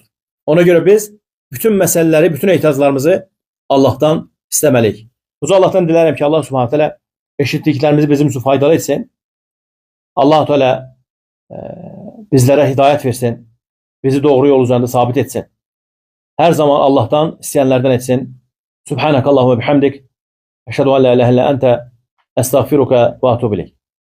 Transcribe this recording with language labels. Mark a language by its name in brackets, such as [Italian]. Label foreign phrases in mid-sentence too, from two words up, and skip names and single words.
[Azerbaijani] Ona göre biz bütün məsələləri, bütün ehtiyaclarımızı Allah'tan istəməliyik. Uca Allah'tan dilərəm ki, Allah [Arabic] سبحانه تعالى [Azerbaijani] eşitdiklərimizi bizim üçün faydalı etsin. Allah Teala bizlərə hidayət versin. Bizi doğru yol üzərində sabit etsin. [Turkish] Her zaman Allah'tan isteyenlerden etsin. [Arabic] سبحانك اللهم وبحمدك. أشهد أن لا إله إلا أنت أستغفرك وأتوب إليك.